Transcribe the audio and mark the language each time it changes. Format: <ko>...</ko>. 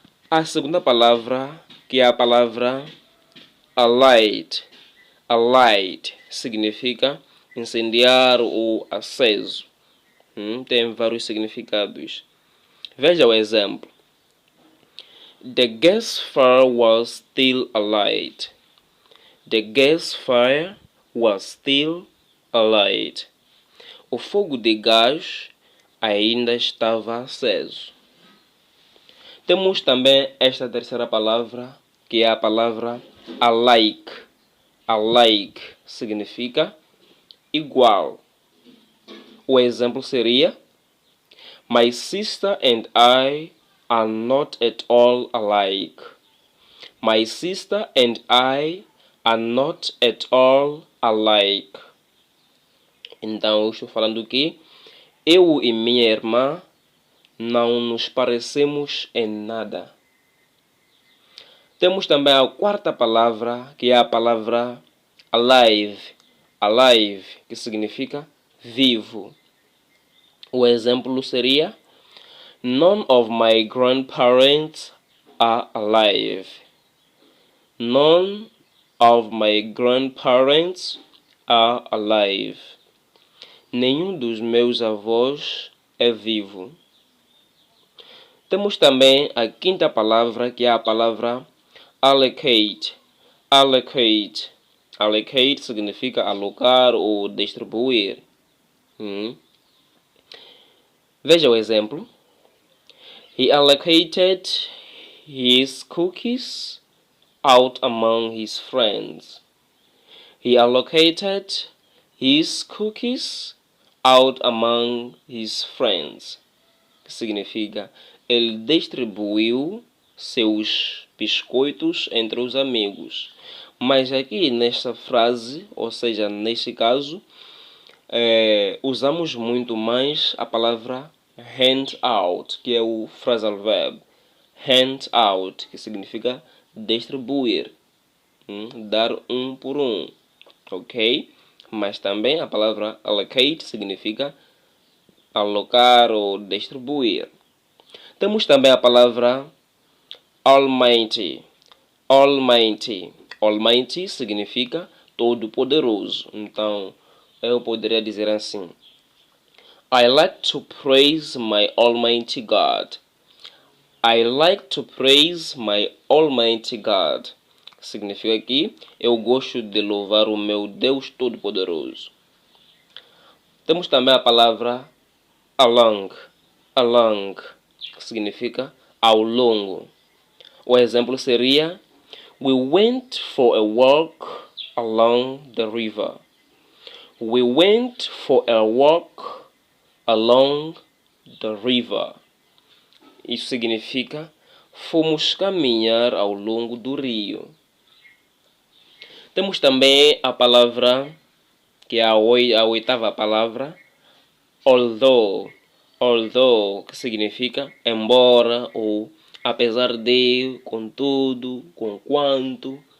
<pt>A segunda palavra, que é a palavra alight. Alight significa incendiar ou aceso. Tem vários significados. Veja o exemplo.</pt> <en>The gas fire was still alight. The gas fire was still alight.</en> <pt>O fogo de gás ainda estava aceso. Temos também esta terceira palavra, que é a palavra alike. Alike significa igual. O exemplo seria:</pt> <en>My sister and I are not at all alike. My sister and I are not at all alike.</en> <pt>Então, eu estou falando que eu e minha irmã não nos parecemos em nada. Temos também a quarta palavra, que é a palavra alive.</pt> <en>Alive,</en> <pt>que significa vivo. O exemplo seria:</pt> <en>None of my grandparents are alive. None of my grandparents are alive.</en> <pt>Nenhum dos meus avós é vivo. Temos também a quinta palavra, que é a palavra allocate. Allocate. Allocate significa alocar ou distribuir. Veja o exemplo.</pt> <en>He allocated his cookies out among his friends. He allocated his cookies out among his friends.</en> <pt>Que significa: ele distribuiu seus biscoitos entre os amigos. Mas aqui nesta frase, ou seja, neste caso, usamos muito mais a palavra hand out, que é o phrasal verb. Hand out, que significa distribuir, dar um por um, ok? Mas também a palavra allocate significa alocar ou distribuir. Temos também a palavra almighty. Almighty. Almighty significa todo-poderoso. Então, eu poderia dizer assim:</pt> <en>I like to praise my almighty God. I like to praise my almighty God.</en> <pt>Significa que eu gosto de louvar o meu Deus todo-poderoso. Temos também a palavra along. Along, que significa ao longo. O exemplo seria:</pt> <en>We went for a walk along the river. We went for a walk along the river.</en> <pt>Isso significa: fomos caminhar ao longo do rio. Temos também a palavra, que é a oitava palavra, although. Although, que significa embora ou apesar de, contudo, conquanto.</pt>